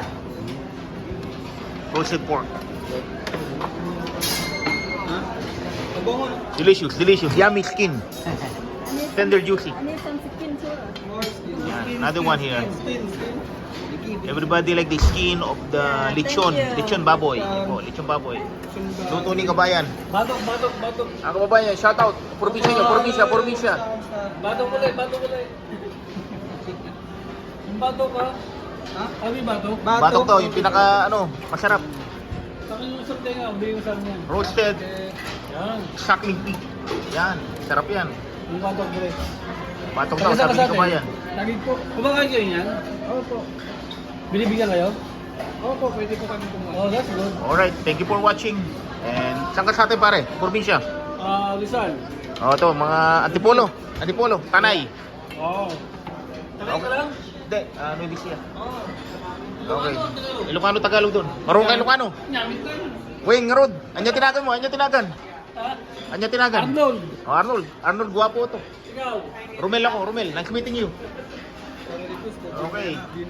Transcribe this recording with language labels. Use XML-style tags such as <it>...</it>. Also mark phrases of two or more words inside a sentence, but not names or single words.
<en>Roasted pork.</en> <tl>Abangan.</tl> <en>Delicious, delicious. Yummy skin. Tender, juicy. I need some skin too. More skin. Yeah, another one here. Skin. Everybody like the skin of the lechon. thank you.</en> <tl>Lechon baboy. Oh, lechon baboy. Luto ni kabayan. Batok. Ang kababayan,</tl> <en>shout out.</en> <tl>Probinsya nyo, probinsya. Batok ulit. Yung batok ka? Ha? Kami batok? Batok to, yung pinaka masarap. Pakiusap tayo nga, ubiusap niya.</tl> <en>Roasted</en> <tl>Yan.</tl> <en>suckling pig.</en> <tl>Yan, sarap yan. Yung batok ulit. Batok daw, sabi ni kabayan. Tagig po. Kumakain kayo yan? Opo. Binibigyan kayo? Opo, pwede po kami kumain.</tl> <en>Oh, that's good. Alright, thank you for watching.</en> <tl>And saan ka sa atin pare? Probinsya. Rizal. O to, mga Antipolo, Tanay. Oo. Tagay ka lang? Hindi, Nueva Ecija. Oo. Okay. Ilocano, Tagalog doon. Marunong ka Ilocano.</tl> <ilo>Nyamit ko yun.</ilo> <tl>Weng, Rod.</tl> <ilo>Anya tinagan mo, anya tinagan.</ilo> <tl>Ha?</tl> <ilo>Anya tinagan.</ilo> <tl>Arnold. Oh, Arnold, guwapo to. Ikaw. Romel ako,</tl> <en>nice meeting you. Okay.</en>